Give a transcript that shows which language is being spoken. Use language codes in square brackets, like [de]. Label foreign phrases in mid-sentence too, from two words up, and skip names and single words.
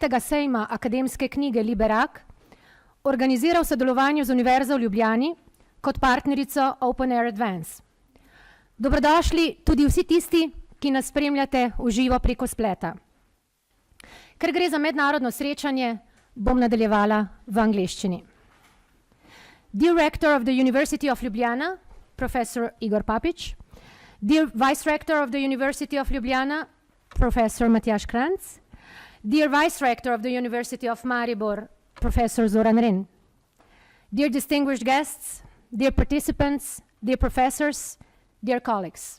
[sl] sejma akademske knjige Liberak organizira v sodelovanju z Univerzo v Ljubljani kot partnerico Open Air Advance. Dobrodošli tudi vsi tisti, ki nas spremljate v živo preko spleta. Ker gre za mednarodno srečanje, bom nadaljevala v angleščini. [en] Dear Rector of the University of Ljubljana, Professor Igor Papič, Dear Vice Rector of the University of Ljubljana, Professor Matjaž Kranjc, Dear Vice Rector of the University of Maribor, Professor Zoran Ren, dear distinguished guests, dear participants, dear professors, dear colleagues.